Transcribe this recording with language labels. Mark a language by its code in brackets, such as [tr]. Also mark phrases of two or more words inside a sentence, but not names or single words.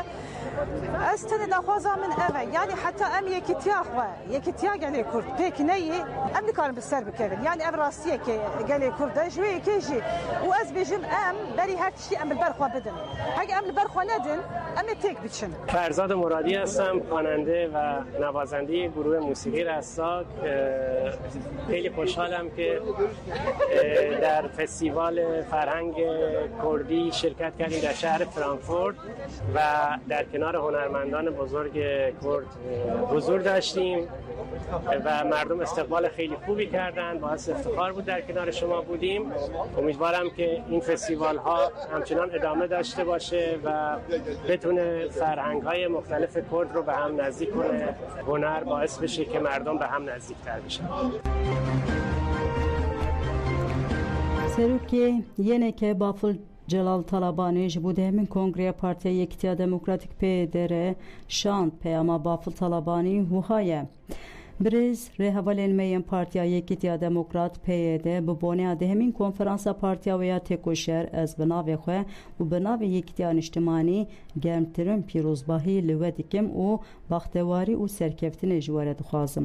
[ku] Ez tenê daxwaza min ev e yani heta em yekîtiya xwe yekîtiya gelê Kurd pêk neyê em nikarin bi ser bikevin yani ev rastiyekê gelê Kurd e ji wê yekê jî û ez bêjim em berî her tiştî em li ber xwe bidin hege em li ber xwe nedin em ê têk biçin. [fa] فرزاد مرادی هستم خواننده و نوازنده گروه موسیقی رستاک. خیلی خوشحالم که در فستیوال فرهنگ کردی شرکت کردیم در شهر فرانکفورت و در کنار هنرمندان بزرگ کرد حضور داشتیم و مردم استقبال خیلی خوبی کردند. باعث افتخار بود در کنار شما بودیم. امیدوارم که این فستیوال ها همچنان ادامه داشته باشه و بتونه فرهنگ‌های مختلف کرد رو به هم نزدیک کنه. هنر باعث بشه که مردم به هم نزدیک‌تر بشن. [ku] Serokê Yeneke Baful Celal Talabanê ji bo dehemîn Kongreya Partiya Yekîtiya Demokratîk PYD şand peyama Baful Talabanî wiha ye. Birêz rêhevalên me yên Partiya Yekîtiya Demokrat PYD bi boneya dehemîn konferansa partiya we ya têkoşer ez bi navê xwe û bi navê Yekîtiya Niştimanî germtirin pîrozbahî li we dikim û baxtewarî û serkeftinê ji we re dixwazim.